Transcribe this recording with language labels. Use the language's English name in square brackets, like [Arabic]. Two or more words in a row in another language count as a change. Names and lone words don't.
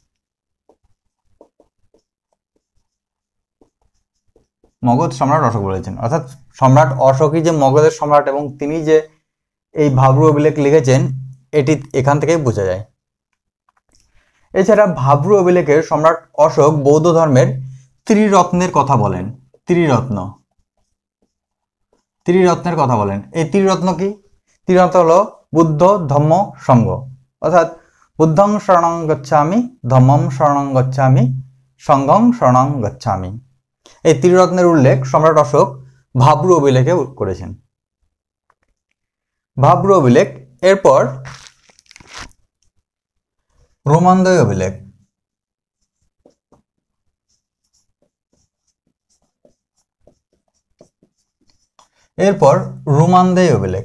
[Bangla] মগধ সম্রাট অশোক বলেছেন, অর্থাৎ সম্রাট অশোকই যে মগধের সম্রাট এবং তিনি যে এই ভাব্রু অভিলেখ লিখেছেন এটি এখান থেকেই বোঝা যায়। এছাড়া ভাব্রু অভিলেখের সম্রাট অশোক বৌদ্ধ ধর্মের ত্রিরত্নের কথা বলেন। ত্রিরত্নের কথা বলেন। এই ত্রিরত্ন কি? ত্রিরত্ন হলো বুদ্ধ, ধম্ম, সংঘ। [Pali] অর্থাৎ বুদ্ধং শরণং গচ্ছামি, ধম্মং শরণং গচ্ছামি, সংঘং শরণং গচ্ছামি। [Bangla] এই ত্রিরত্নের উল্লেখ সম্রাট অশোক ভাব্রু অভিলেখে করেছেন। ভাব্রু অভিলেখ। এরপর রোমানদেয় অভিলেখ। এরপর রোমানদেয় অভিলেখ।